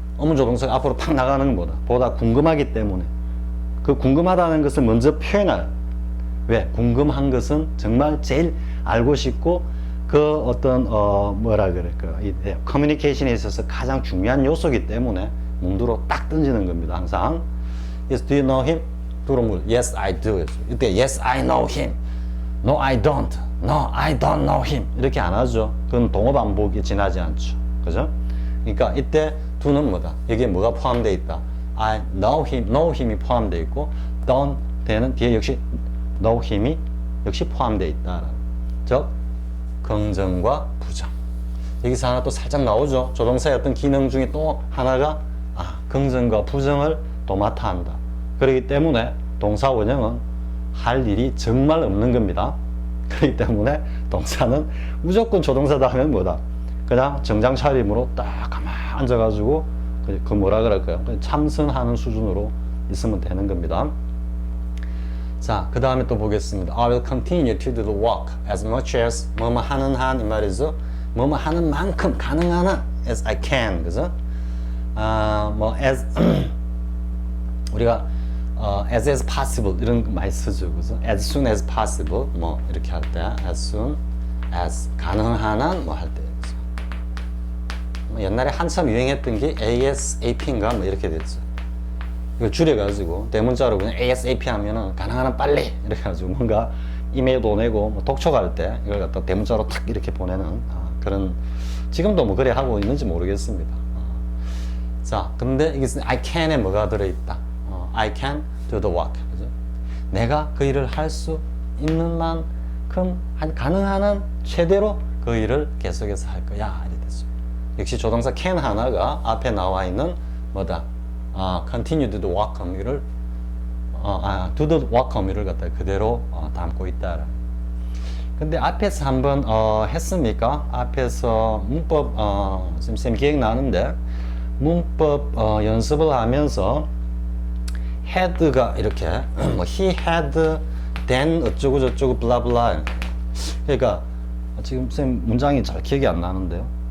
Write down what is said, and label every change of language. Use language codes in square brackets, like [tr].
[ko] 의문조동사가 앞으로 팍 나가는 건 뭐다? 보다 궁금하기 때문에 그 궁금하다는 것을 먼저 표현할. 왜? 궁금한 것은 정말 제일 알고 싶고 그 어떤 뭐라 그럴까 이 커뮤니케이션에 있어서 가장 중요한 요소이기 때문에 문두로 딱 던지는 겁니다. 항상 [en] Yes, do you know him? 두로 물 Yes, I do. [ko] 이때 [en] Yes, I know him. No, I don't. No, I don't know him. [ko] 이렇게 안 하죠. 그건 동어 반복이 지나지 않죠. 그죠? 그러니까 이때 do는 뭐다? 여기에 뭐가 포함되어 있다? [en] I know him [ko] 이 포함되어 있고 don't 되는 뒤에 역시 know him이 역시 포함되어 있다. 즉 긍정과 부정. 여기서 하나 또 살짝 나오죠. 조동사의 어떤 기능 중에 또 하나가 긍정과 부정을 도맡아 한다. 그렇기 때문에 동사 원형은 할 일이 정말 없는 겁니다. 그렇기 때문에 동사는 무조건 조동사다 하면 뭐다? 그냥 정장 차림으로 딱 가만 앉아가지고 그 뭐라 그럴까요? 참선하는 수준으로 있으면 되는 겁니다. 자, 그 다음에 또 보겠습니다. [en] I will continue to do the work as much as [ko] 뭐뭐 하는 한 이 말이죠. 뭐뭐 하는 만큼 가능한 한 [en] as I can, [ko] 그죠? as 우리가 [en] as possible [ko] 이런 거 많이 쓰죠, 그죠? [en] As soon as possible [ko] 이렇게 할 때 [en] as soon as [ko] 가능한 한 할 때. 옛날에 한참 유행했던 게 ASAP인가 이렇게 됐죠. 이걸 줄여가지고 대문자로 그냥 ASAP 하면은 가능한 한 빨리 이렇게 가지고 뭔가 이메일 보내고 독촉할 때 이걸 갖다 대문자로 탁 이렇게 보내는 그런 지금도 그래 하고 있는지 모르겠습니다. 자, 근데 이게 I can에 뭐가 들어있다? [en] I can do the work. [ko] 그죠? 내가 그 일을 할 수 있는 만큼 가능한 한 최대로 그 일을 계속해서 할 거야. 이렇게 됐죠. 역시 조동사 can 하나가 앞에 나와 있는 뭐다? [en] continue to do the work 의미를 do the work [ko] 의미를 갖다 그대로 담고 있다. 근데 앞에서 한번 했습니까? 앞에서 문법 지금 쌤 기억나는데 문법 연습을 하면서 had가 이렇게 [en] he had [ko] then 어쩌고 저쩌고 블라블라. 그러니까 지금 쌤 문장이 잘 기억이 안 나는데요.